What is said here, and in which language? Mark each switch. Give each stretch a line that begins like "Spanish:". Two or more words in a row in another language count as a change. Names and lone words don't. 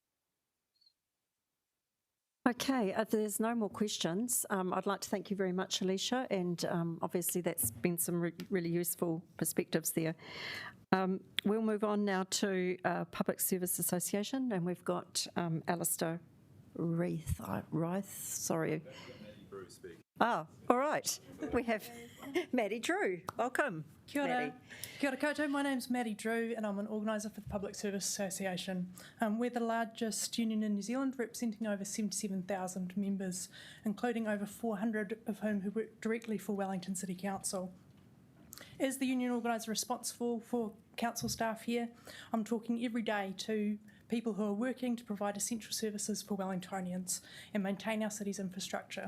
English: Okay, if there's no more questions, I'd like to thank you very much, Alicia, and obviously that's been some really useful perspectives there. We'll move on now to Public Service Association, and we've got Alistair Reith, sorry. Oh, all right. We have Maddie Drew. Welcome.
Māori: Kia ora.
English: Maddie.
Māori: Kia ora koutou.
English: My name's Maddie Drew and I'm an organiser for the Public Service Association. We're the largest union in New Zealand, representing over 77,000 members, including over 400 of whom who work directly for Wellington City Council. As the union organiser responsible for council staff here, I'm talking every day to people who are working to provide essential services for Wellingtonians and maintain our city's infrastructure.